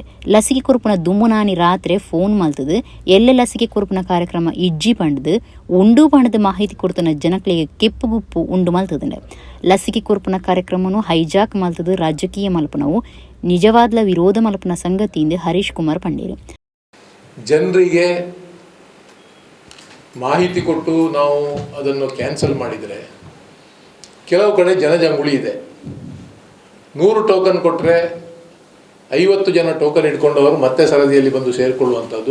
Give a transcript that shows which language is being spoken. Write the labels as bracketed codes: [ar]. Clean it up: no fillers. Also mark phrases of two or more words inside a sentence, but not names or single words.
[tcy] ಲಸಿಕೆ ಕೊರ್ಪನ ದುಮ್ಮುನಾನಿ ರಾತ್ರಿ ಫೋನ್ ಮಲ್ತದು ಎಲ್ಲ ಲಸಿಕೆ ಕೊರ್ಪನ ಕಾರ್ಯಕ್ರಮ ಇಜ್ಜಿ ಪಂಡದು ಉಂಡು ಪಂಡದ ಮಾಹಿತಿ ಕೊಡ್ತನ ಜನಕ್ಲಿಗೆ ಕೆಪ್ಪುಗುಪ್ಪು ಉಂಡು ಮಲ್ತದಂಡ ಲಸಿಕೆ ಕೊರ್ಪನ ಕಾರ್ಯಕ್ರಮನು ಹೈಜಾಕ್ ಮಲ್ತದು ರಾಜಕೀಯ ಮಲ್ಪನವು ನಿಜವಾದ್ಲ ವಿರೋಧ ಮಲ್ಪನ ಸಂಗತಿಯಿಂದ ಹರೀಶ್ ಕುಮಾರ್ ಪಂಡೀರು. [kn] ಜನರಿಗೆ ಮಾಹಿತಿ ಕೊಟ್ಟು ನಾವು ಅದನ್ನು ಕ್ಯಾನ್ಸಲ್ ಮಾಡಿದರೆ ಕೆಲವು ಕಡೆ ಜನಜಂಗುಳಿ ಇದೆ. 100 ಟೋಕನ್ ಕೊಟ್ಟರೆ 50 ಜನ ಟೋಕನ್ ಇಟ್ಕೊಂಡವರು ಮತ್ತೆ ಸರದಿಯಲ್ಲಿ ಬಂದು ಸೇರಿಕೊಳ್ಳುವಂಥದ್ದು.